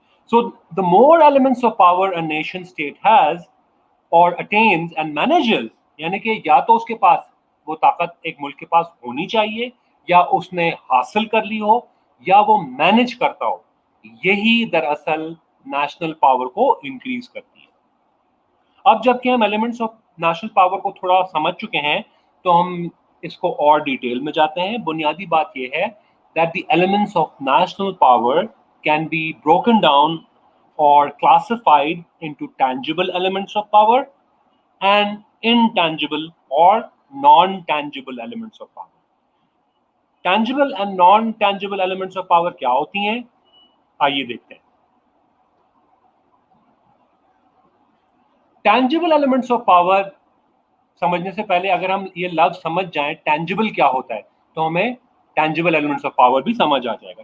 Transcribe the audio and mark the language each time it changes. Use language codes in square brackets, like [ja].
[en] so the more elements of power a nation state has or attains and manages, [hi] यानी कि या तो उसके पास वो ताकत एक मुल्क के पास होनी चाहिए, या उसने हासिल कर ली हो, या वो मैनेज करता हो, यही दरअसल नेशनल पावर को इंक्रीज करती है. अब जबकि हम एलिमेंट्स ऑफ नेशनल पावर को थोड़ा समझ चुके हैं, तो हम इसको और डिटेल में जाते हैं. बुनियादी बात यह है [en] that the elements of national power can be broken down or classified into tangible elements of power and intangible or non-tangible elements of power. Tangible and non-tangible elements of power [hi] क्या होती हैं, आइए देखते हैं. टैंजिबल एलिमेंट्स ऑफ पावर समझने से पहले अगर हम ये लफ्ज समझ जाएं टैंजिबल क्या होता है, तो हमें टैंजिबल एलिमेंट्स ऑफ पावर भी समझ आ जाएगा.